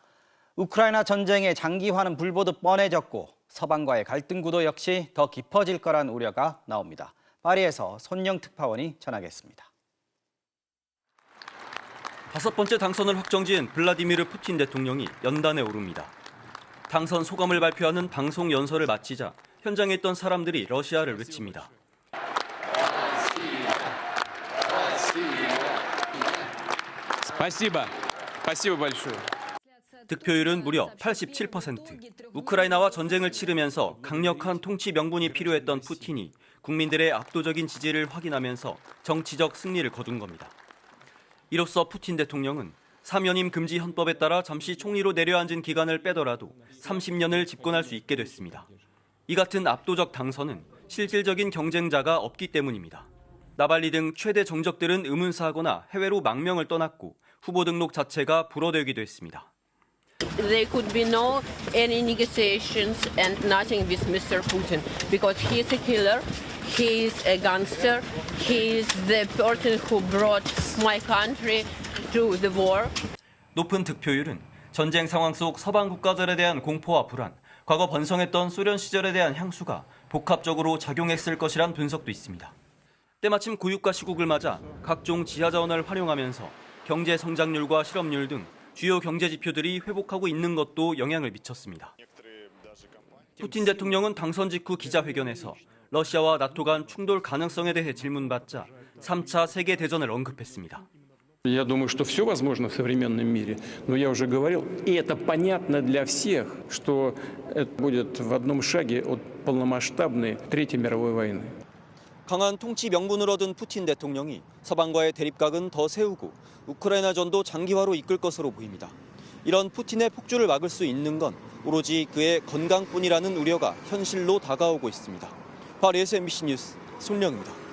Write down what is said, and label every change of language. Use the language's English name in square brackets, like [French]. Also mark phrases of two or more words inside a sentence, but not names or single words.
[Korean] 우크라이나 전쟁의 장기화는 불보듯 뻔해졌고 서방과의 갈등 구도 역시 더 깊어질 거란 우려가 나옵니다. 파리에서 손영 특파원이 전하겠습니다. 5번째 당선을 확정지은 블라디미르 푸틴 대통령이 연단에 오릅니다. 당선 소감을 발표하는 방송 연설을 마치자 현장에 있던 사람들이 러시아를 외칩니다. [Russian] Спасибо. Спасибо большое. [Korean] 득표율은 무려 87%. 우크라이나와 전쟁을 치르면서 강력한 통치 명분이 필요했던 푸틴이 국민들의 압도적인 지지를 확인하면서 정치적 승리를 거둔 겁니다. 이로써 푸틴 대통령은 사면임 금지 헌법에 따라 잠시 총리로 내려앉은 기간을 빼더라도 30년을 집권할 수 있게 됐습니다. 이 같은 압도적 당선은 실질적인 경쟁자가 없기 때문입니다. 나발리 등 최대 정적들은 의문사하거나 해외로 망명을 떠났고 후보 등록 자체가 불어되기도 했습니다. [English] There could be no any negotiations and nothing with Mr. Putin because he is a killer, he is a gangster, he is the person who brought my country to the war. [Korean] 높은 득표율은 전쟁 상황 속 서방 국가들에 대한 공포와 불안, 과거 번성했던 소련 시절에 대한 향수가 복합적으로 작용했을 것이란 분석도 있습니다. 때마침 고유가 시국을 맞아 각종 지하 자원을 활용하면서 경제 성장률과 실업률 등 주요 경제 지표들이 회복하고 있는 것도 영향을 미쳤습니다. 푸틴 대통령은 당선 직후 기자회견에서 러시아와 나토 간 충돌 가능성에 대해 질문받자 3차 세계 대전을 언급했습니다. [Russian] Я думаю, что все возможно в современном мире, но я уже говорил, и это понятно для всех, что это будет в одном шаге от полномасштабной Третьей мировой войны. [Korean] 강한 통치 명분을 얻은 푸틴 대통령이 서방과의 대립각은 더 세우고 우크라이나전도 장기화로 이끌 것으로 보입니다. 이런 푸틴의 폭주를 막을 수 있는 건 오로지 그의 건강뿐이라는 우려가 현실로 다가오고 있습니다. 파리에서 MBC 뉴스 손령입니다.